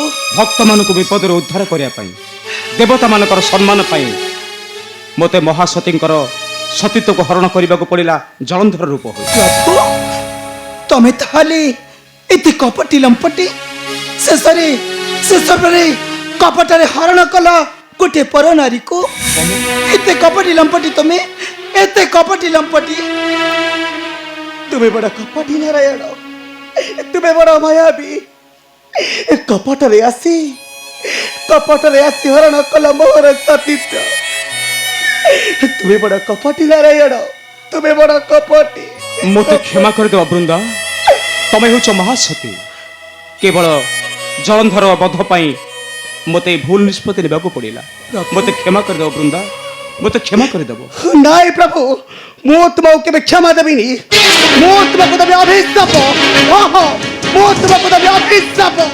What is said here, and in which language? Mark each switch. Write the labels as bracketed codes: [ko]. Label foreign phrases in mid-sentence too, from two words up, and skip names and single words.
[or] ଭକ୍ତମାନଙ୍କୁ ବିପଦରୁ ଉଦ୍ଧାର କରିବା ପାଇଁ ଦେବତାମାନଙ୍କର ସମ୍ମାନ ପାଇଁ ମୋତେ ମହାସତୀଙ୍କର ସତୀତ୍ୱକୁ ହରଣ କରିବାକୁ ପଡ଼ିଲା ଜଳନ୍ଧର ରୂପ ହୋଇ ପ୍ରଭୁ ତମେ ତାହେଲେ ଏତେ କପଟି ଲମ୍ପଟି ଶେଷରେ କପଟରେ ହରଣ କଲ ଗୋଟେ ପର ନାରୀକୁ ଏତେ କପଟି ଲମ୍ପଟି ତମେ ଏତେ କପଟି ଲମ୍ପଟି ତୁମି ବଡ଼ କପଟି ନାରାୟଣ ତୁମି ବଡ଼ ମାୟାବୀ କପଟରେ ଆସି ହରଣ କଲ ମୋହର ସତୀତ୍ୱ ତୁମି ବଡ଼ କପଟି ନାରାୟଣ ତୁମି ବଡ଼ କପଟି ମୋତେ କ୍ଷମା କରିଦେବ ବୃନ୍ଦା ତମେ ହେଉଛ ମହାସତୀ। କେବଳ ଜଳନ୍ଧର ବଧ ପାଇଁ ମୋତେ ଭୁଲ ନିଷ୍ପତ୍ତି ନେବାକୁ ପଡ଼ିଲା। ମୋତେ କ୍ଷମା କରିଦେବ ବୃନ୍ଦା, ମୋତେ କ୍ଷମା କରିଦେବ। ନାଇଁ ପ୍ରଭୁ, ମୁଁ ତୁମକୁ କେବେ କ୍ଷମା ଦେବିନି। ମୁଁ ତୁମକୁ ଦେବି ଅଭିଶାପ। ଓହୋ, ମୁଁ ତୁମକୁ ଦେବି ଅଭିଶାପ।